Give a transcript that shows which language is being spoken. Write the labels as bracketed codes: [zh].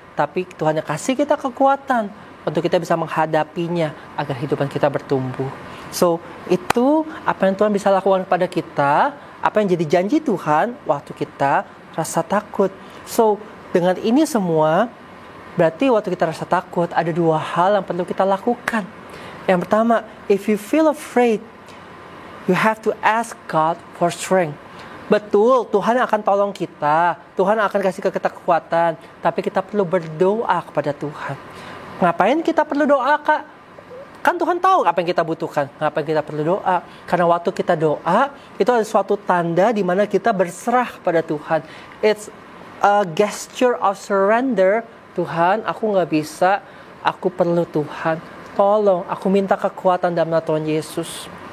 [id] Tapi Tuhan yang kasih kita kekuatan untuk kita bisa menghadapinya agar hidupan kita bertumbuh. So, itu apa yang Tuhan bisa lakukan kepada kita, apa yang jadi janji Tuhan waktu kita rasa takut. So, dengan ini semua, berarti waktu kita rasa takut, ada dua hal yang perlu kita lakukan. Yang pertama, [en] if you feel afraid, you have to ask God for strength. [id] Betul, Tuhan akan tolong kita, Tuhan akan kasih kita kekuatan, tapi kita perlu berdoa kepada Tuhan. Ngapain kita perlu doa, Kak? Kan Tuhan tahu apa yang kita butuhkan. Ngapain kita perlu doa? Karena waktu kita doa, itu ada suatu tanda di mana kita berserah kepada Tuhan. [en] It's a gesture of surrender. [id] Tuhan, aku gak bisa, aku perlu Tuhan. Tolong, aku minta kekuatan dalam nama Tuhan Yesus.